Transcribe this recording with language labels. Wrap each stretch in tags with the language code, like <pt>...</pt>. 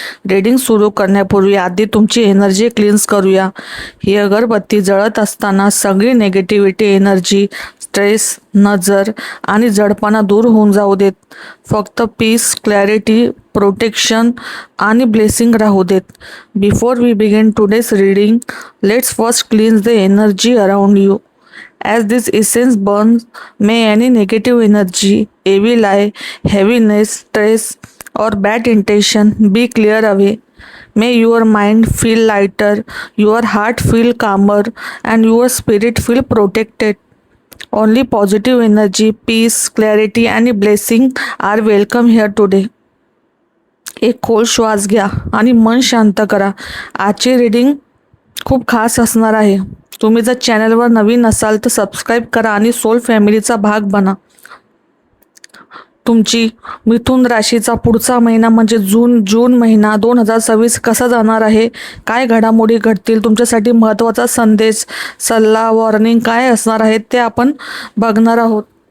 <mr>Reading सुरू करण्यापूर्वी आधी तुमची एनर्जी क्लीन्स करूया. ही अगरबत्ती जळत असताना सगळी नेगेटिव्हिटी एनर्जी, स्ट्रेस, नजर आणि जडपणा दूर होऊन जाऊ देत. फक्त पीस, क्लॅरिटी, प्रोटेक्शन आणि ब्लेसिंग राहू देत.</mr> <en>Before we begin today's reading, let's first cleanse the energy around you. As this essence burns, may any negative energy, evil eye, heaviness, stress, or bad intention be clear away. May your mind feel lighter, your heart feel calmer, and your spirit feel protected. Only positive energy, peace, clarity, and blessing are welcome here today.</en> <mr>एक खोल श्वास घ्या आणि मन शांत करा. आजची reading खूप खास असणार आहे. तुम्ही जर चॅनलवर नवीन असाल तर सबस्क्राईब करा आणि सोल फॅमिलीचा भाग बना. तुमची मिथुन राशीचा पुढचा महिना म्हणजे जून महिना 2026 कसा जाणार आहे, काय घडामोडी घडतील, तुमच्यासाठी महत्त्वाचा संदेश, सल्ला, वॉर्निंग काय असणार आहे ते आपण बघणार आहोत.</mr>